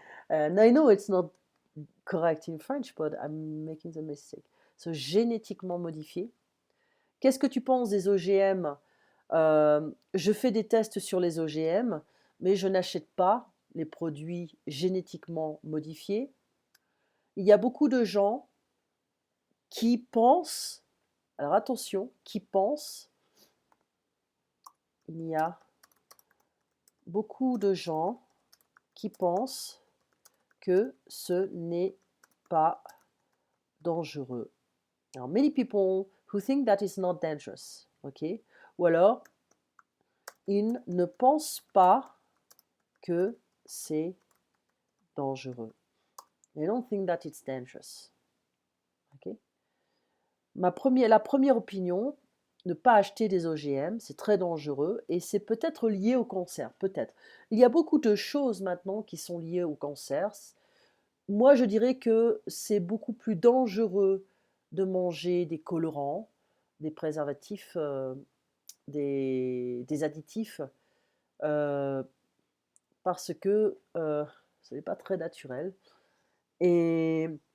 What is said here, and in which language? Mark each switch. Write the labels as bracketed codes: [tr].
[en] And I know it's not correct in French, but I'm making the mistake. [fr] So, génétiquement modifié. Qu'est-ce que tu penses des OGM? Je fais des tests sur les OGM, mais je n'achète pas les produits génétiquement modifiés. Il y a beaucoup de gens qui pensent, alors attention, qui pensent, il y a beaucoup de gens qui pensent que ce n'est pas dangereux. [en] Alors, many people who think that it's not dangerous, ok? [fr] Ou alors, ils ne pensent pas que c'est dangereux. [en] They don't think that it's dangerous. Ok? [fr] La première opinion, ne pas acheter des OGM, c'est très dangereux et c'est peut-être lié au cancer, peut-être. Il y a beaucoup de choses maintenant qui sont liées au cancer. Moi, je dirais que c'est beaucoup plus dangereux de manger des colorants, des préservatifs, des additifs, parce que ce n'est pas très naturel. Et